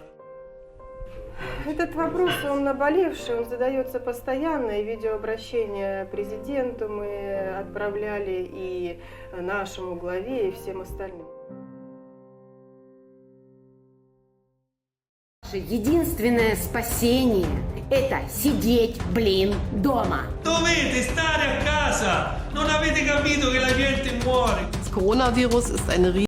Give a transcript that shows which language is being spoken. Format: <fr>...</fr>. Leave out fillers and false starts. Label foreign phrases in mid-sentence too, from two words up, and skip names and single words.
<ru>Этот вопрос, он наболевший, он задается постоянно, и видеообращения президенту мы отправляли, и нашему главе, и всем остальным. Единственное спасение – это сидеть, дома.</ru> <it>Dovete stare a casa! Non avete capito che la gente muore!</it> <de>Das Coronavirus ist eine</de>